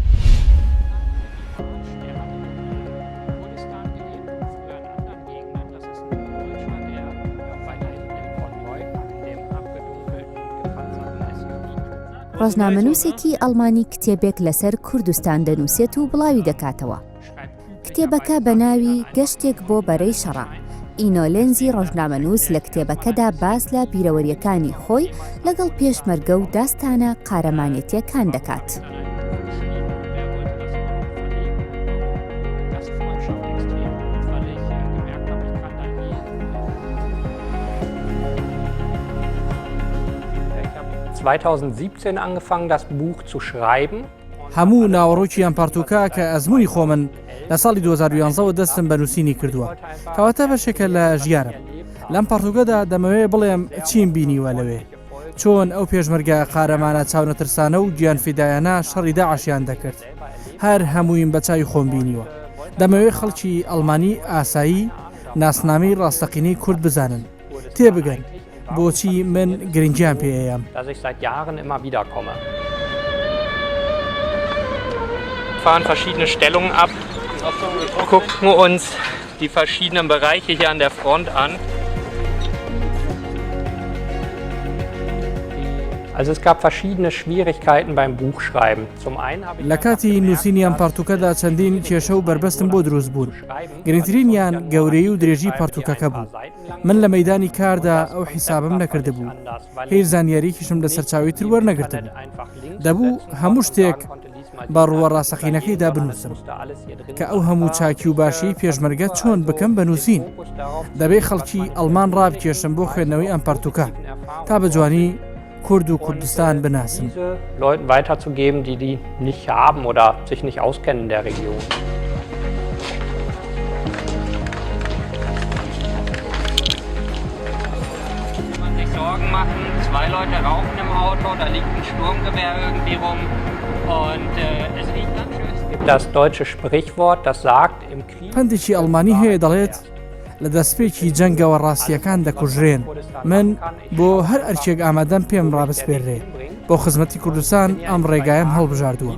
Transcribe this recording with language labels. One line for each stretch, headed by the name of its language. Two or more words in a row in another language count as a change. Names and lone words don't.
Central Kurdish: ڕۆژنامەنووسێکی ئەڵمانی کتێبێک لەسەر کوردستان دەنووسێت و بڵاوی دەکاتەوە. کتێبەکە بە ناوی گەشتێک بۆ بەرەی شەڕە. ئینۆلێنزی ڕۆژنامەنووس لە کتێبەکەدا باس لە بیرەوەریەکانی خۆی لەگەڵ پێشمەرگە و داستانە قارەمانێتیەکان دەکات.
German: angefangen, das Buch zu schreiben.
Central Kurdish: هەموو ناوەڕۆکیان پارتوکا کە ئەزمووی خۆمن لە ساڵی 2011 دەستم بە نووسینی کردووە. کەواتە بەشێکە لە ژیارم. لەم پارتوکەدا دەمەوێت بڵێم چیم بینیوە لەوێ. چۆن ئەو پێشمەرگە قارەمانە چاونەترسانە و گیانفیدایانە شەڕی داعشیان دەکرد. هەر هەموویم بە چاوی خۆم بینیوە. دەمەوێت خەڵکی ئەڵمانی ئاسایی ناسنامەی ڕاستەقینەی کورد بزانن. تێبگەن. بۆچی من گرنگیان پێیەم.
German: Fahren verschiedene Stellungen ab, gucken uns die verschiedenen Bereiche hier an der Front an. Also es gab verschiedene Schwierigkeiten beim Buchschreiben. Zum einen habe ich
Central Kurdish: لە کاتی نووسینیان پارتوکەدا چەندین کێشە و بربەستم بۆ دروست بوون. گرنگترینیان گەورەی و درێژی پارتوکەکە بوو. من لە مەیدانی کاردا ئەو حیسابم نەکرده بوو. هیچ زانیاریکیشم لە سەرچاوی تر وەرنەگرتم. دەبوو هەموو شتێک بە ڕووە ڕاستەقینەکەیدا بنووسم کە ئەو هەموو چاکی و باشی پێشمەرگە چۆن بکەم بە نووسین. دەبێ خەڵکی ئەڵمان ڕابکێشم بۆ خوێندنەوەی ئەم پارتوکە تا بە جوانی کورد و کوردستان بناسن.
German: Leuten weiterzugeben, die nicht haben oder sich nicht auskennen in der Region. Man sich Sorgen machen, 2 Leute rauchen im Auto, da liegt ein Sturmgewehr irgendwie rum und es riecht ganz schön. Es gibt das deutsche Sprichwort, das sagt im Krieg.
Central Kurdish: پندێکی ئەڵمانی هەیە دەڵێت لە دەستپێکی جەنگەوە ڕاستیەکان دەکوژرێن. من بۆ هەر ئەرکێک ئامادەم پێم ڕابسپێرێ. بۆ خزمەتی کوردستان ئەم ڕێگایم هەڵبژاردووە.